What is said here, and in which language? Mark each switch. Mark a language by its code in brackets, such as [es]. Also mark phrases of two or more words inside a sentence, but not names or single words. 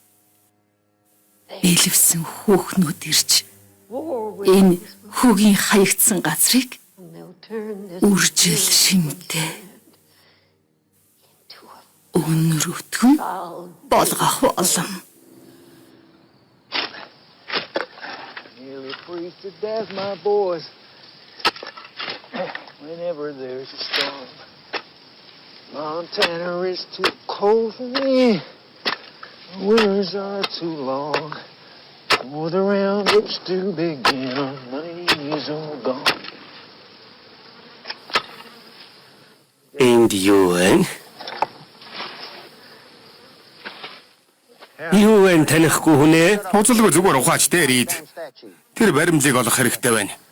[mn] Элвсэн хүүхнүүд ирж энэ хүүгийн хаягдсан газрыг үржил шимтэй өнөрөтгөн болгох болом. [en] Nearly freeze to death, my boys. Whenever there's a storm, Montana is too cold for me. Winters are too long for the roundups to begin. I'm 90 years old gone. [mn] Энд юу вэ? Юу вэ танихгүй хүнээ? Хуцалгүй зүгээр ухаач дээр ид. Тэр баримлыг олох хэрэгтэй байна.